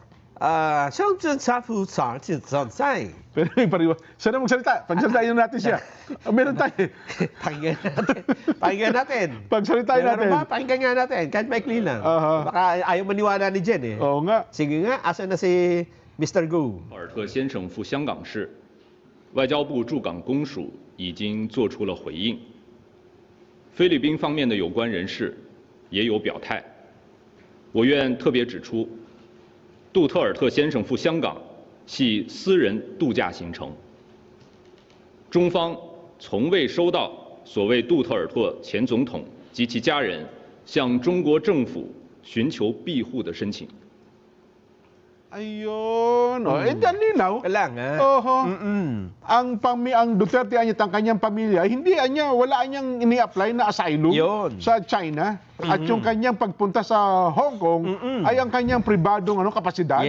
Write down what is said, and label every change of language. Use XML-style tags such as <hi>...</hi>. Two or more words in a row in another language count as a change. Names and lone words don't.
<tl>pero may pariwa. Sana magsalita. Pagsalitain natin siya. Meron tayo. Pakinggan natin. Pagsalitain natin. Pakinggan nga natin. Kahit maikli lang. Baka ayaw maniwala ni Jen Oo nga. Sige nga, asa na si Mr. Gu。</tl> <zh>尔特先生赴香港时，外交部驻港公署已经做出了回应。菲律宾方面的有关人士也有表态。我愿特别指出。杜特尔特先生赴香港系私人度假行程，中方从未收到所谓杜特尔特前总统及其家人向中国政府寻求庇护的申请。</zh> <tl>Ayun. Dali na. Kailangan. Ang Duterte anyat ang kanyang pamilya, hindi wala anyang ini-apply na asylum sa China. At yung kanyang pagpunta sa Hong Kong ay ang kanyang pribadong kapasidad.</tl>